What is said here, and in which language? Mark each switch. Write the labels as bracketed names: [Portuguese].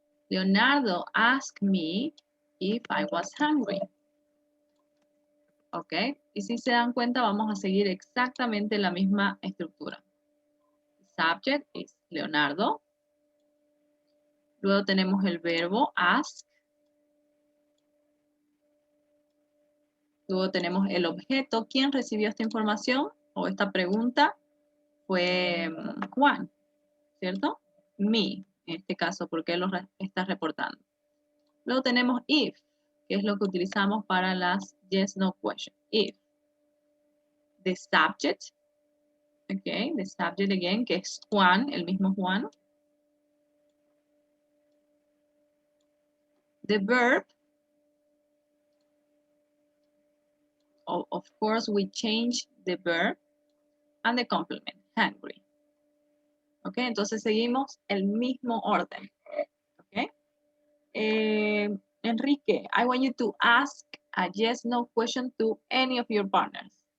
[English] Leonardo asked me if I was hungry. Ok. [Spanish] Y si se dan cuenta, vamos a seguir exactamente la misma estructura. [English] Subject is Leonardo. [Spanish] Luego tenemos el verbo ask. Luego tenemos el objeto. ¿Quién recibió esta información o esta pregunta? Fue Juan, ¿cierto? Me, en este caso, porque él lo está reportando. Luego tenemos if, que es lo que utilizamos para las yes, no questions. [English] If. The subject, ok, the subject again, [Spanish] que es Juan, el mismo Juan. [English] The verb, of course, we change the verb and the complement, hungry. [Spanish] Ok, entonces seguimos el mismo orden. Ok. [English] Enrique, I want you to ask a yes, no question to any of your partners.